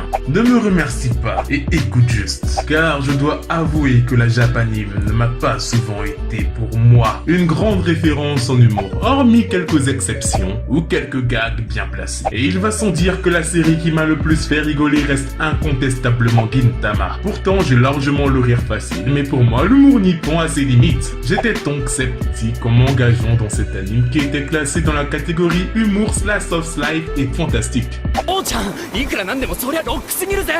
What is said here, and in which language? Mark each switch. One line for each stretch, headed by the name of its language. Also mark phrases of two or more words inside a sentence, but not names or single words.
French: Ne me remercie pas et écoute juste, car je dois avouer que la Japanime ne m'a pas souvent été pour moi une grande référence en humour, hormis quelques exceptions ou quelques gags bien placés. Et il va sans dire que la série qui m'a le plus fait rigoler reste incontestablement Gintama. Pourtant, j'ai largement le rire facile, mais pour moi, l'humour nippon a ses limites. J'étais donc sceptique en m'engageant dans cet anime qui était classé dans la catégorie humour
English: slash of life
French: et fantastique.
Japanese: Oh-chan, いくらなんでもそりゃロックすぎるぜ。